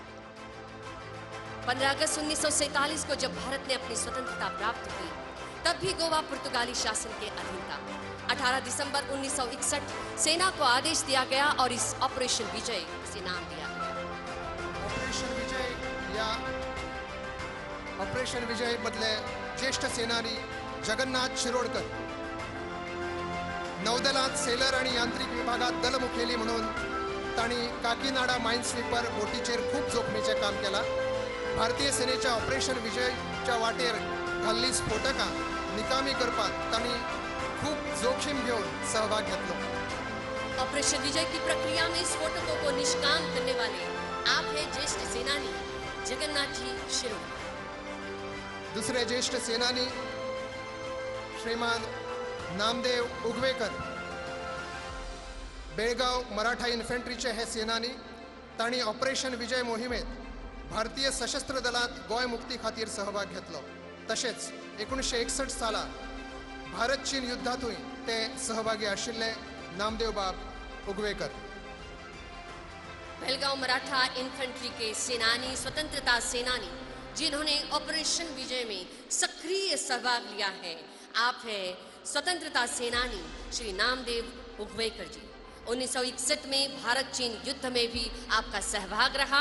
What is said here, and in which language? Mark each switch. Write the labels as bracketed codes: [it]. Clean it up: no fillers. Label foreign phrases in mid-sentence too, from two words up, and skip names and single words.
[hi] 15 अगस्त 1947 को जब भारत ने अपनी स्वतंत्रता प्राप्त की, तब भी गोवा पुर्तगाली शासन के अधीन था। 18 दिसंबर 1961 सेना को आदेश दिया गया और इस ऑपरेशन विजय से नाम दिया गया। [kok] ऑपरेशन विजय मधले ज्येष्ठ सेनानी जगन्नाथ शिरोडकर, नौदलात सेलर आणि यांत्रिक विभागात दलमुखेली म्हणून तांणी काकीनाडा [en] mine sweeper [kok] बोटीचेर खूप जोखमीचे काम केला। भारतीय सेनेच्या ऑपरेशन विजयच्या वाटेर घाल्ली स्फोटकां निकामी करपाक तांणी खूप जोखीम घेऊन सहभाग घेतलो. [hi] ऑपरेशन विजय की प्रक्रिया में स्फोटकों को निष्काम करने वाले आप हैं ज्येष्ठ सेनानी जगन्नाथ जी शिरोडकर. [kok] दुसरे ज्येष्ठ सेनानी श्रीमान नामदेव उगवेकर. बेळगाव मराठा इन्फंट्रीचे हे सेनानी. तांणी ऑपरेशन विजय मोहिमेत भारतीय सशस्त्र दलात गोंय मुक्ती खातीर सहभाग घेतलो. तशेंच 1961 साला भारत चीन युद्धातूय ते सहभागी आशिल्ले नामदेव बाब उगवेकर. [hi] बेलगांव मराठा इन्फेंट्री के सेनानी, स्वतंत्रता सेनानी जिन्होंने ऑपरेशन विजय में सक्रिय सहभाग लिया है, आप हैं स्वतंत्रता सेनानी श्री नामदेव उगवेकर जी. 1961 में भारत चीन युद्ध में भी आपका सहभाग रहा.